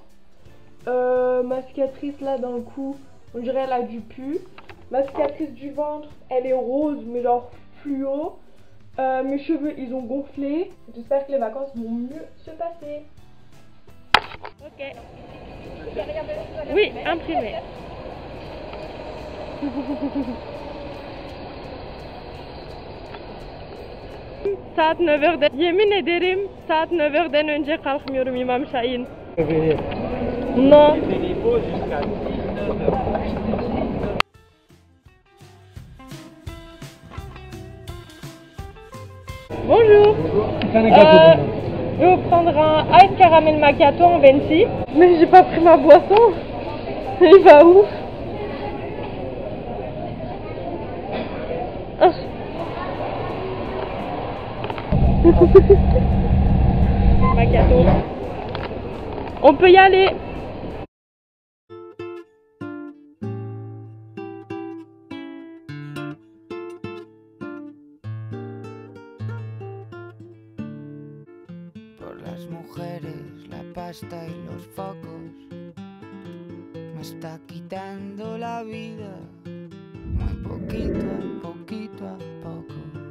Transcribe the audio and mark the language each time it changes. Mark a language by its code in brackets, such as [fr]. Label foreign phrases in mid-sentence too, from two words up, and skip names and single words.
[fr] Ma cicatrice là dans le cou, on dirait elle a du pu. Ma cicatrice du ventre, elle est rose, mais genre fluo. Mes cheveux, ils ont gonflé. J'espère que les vacances vont mieux se passer. Ok. Oui, imprimé. [tr] Saat 9'den, yemin ederim saat 9'den önce kalkmıyorum İmam Şahin. [fr] Non. Bonjour. Je vais vous prendre un ice caramel macchiato en venti. Mais j'ai pas pris ma boisson. Il va où? Ah. Macchiato. On peut y aller. [es] Las mujeres, la pasta y los focos me está quitando la vida, muy poquito a poco.